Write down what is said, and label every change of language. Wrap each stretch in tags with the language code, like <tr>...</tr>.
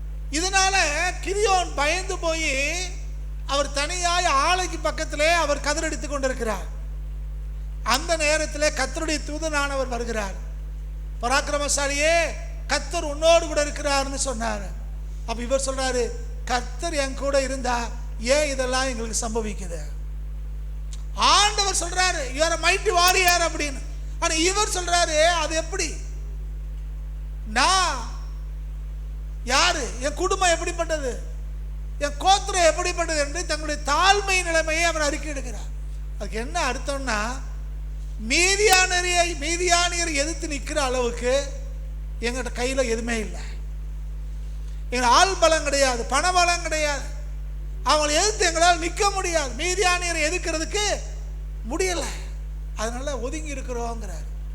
<ta>இதனால கிதியோன் பயந்து போய் அவர் தனியாய் ஆலைக்கு பக்கத்திலே அவர் கதிரடித்துக் கொண்டிருக்கிறார். அந்த நேரத்தில் கர்த்தருடைய தூதனானவர் வருகிறார். பராக்கிரமசாலியே, கர்த்தர் உன்னோடு கூட இருக்கிறார்னு சொன்னார். அப்ப இவர் சொல்றாரு, கர்த்தர் என் கூட இருந்தா ஏன் இதெல்லாம் எங்களுக்கு சம்பவிக்குது? ஆண்டவர் சொல்றாரு</ta> <en>you are a mighty warrior</en> <ta>அப்படின்னு. ஆனா இவர் சொல்றாரு அது எப்படி, நான் யாரு, என் குடும்பம் எப்படிப்பட்டது, என் கோத்திரம் எப்படிப்பட்டது என்று தங்களுடைய தாழ்மை நிலைமையை அவர் அறிக்கை எடுக்கிறார். அதுக்கு என்ன அர்த்தம்னா, மீதியானியரை எதிர்த்து நிற்கிற அளவுக்கு எங்கிட்ட கையில் எதுவுமே இல்லை, எங்கள் ஆள் பலம் கிடையாது, பண பலம் கிடையாது, அவங்களை எதிர்த்து எங்களால் நிற்க முடியாது, மீதியானியரை எதிர்க்கிறதுக்கு முடியலை, அதனால ஒதுங்கி இருக்கிறோங்கிறார்.</ta>